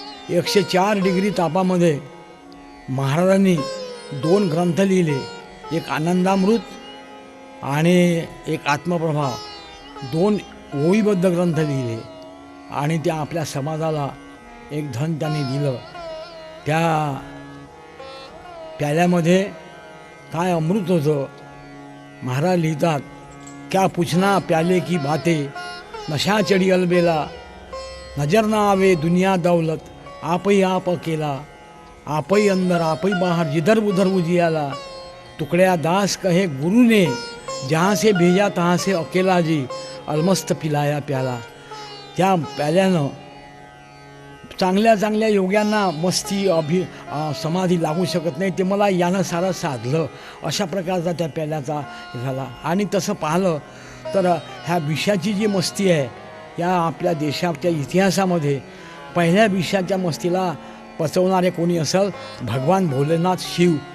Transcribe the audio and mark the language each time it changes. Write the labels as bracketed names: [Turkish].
[Marathi] 104 degree तापामध्ये महाराजांनी 2 ग्रंथ लिहिले, एक आनंदामृत आणि एक आत्मप्रभाव, 2 ओळीबद्ध ग्रंथ लिहिले. आणि त्या आपल्या समाजाला एक धन त्याने दिलं. त्या प्याल्यामध्ये काय अमृत होतं. महाराज लिहितात, [Hindi] क्या पूछना प्याले की बातें, नशा चढ़ी अलबेला, नजर ना आवे दुनिया दौलत, आप ही आप अकेला, आप ही अंदर आप ही बाहर, जिधर उधर उजियाला, टुकड़िया दास कहे गुरु ने, जहाँ से भेजा तहाँ से अकेला जी, अलमस्त पिलाया प्याला. [Marathi] त्या प्याल्यानं चांगल्या चांगल्या योग्यांना मस्ती समाधी लागू शकत नाही, ते मला यानं सारं साधलं. अशा प्रकारचा त्या प्याल्याचा झाला. आणि तसं पाहिलं तर ह्या विषाची जी मस्ती आहे, या आपल्या देशाच्या इतिहासामध्ये पहिल्या विषाच्या मस्तीला पचवणारे कोणी असेल, भगवान भोलेनाथ शिव.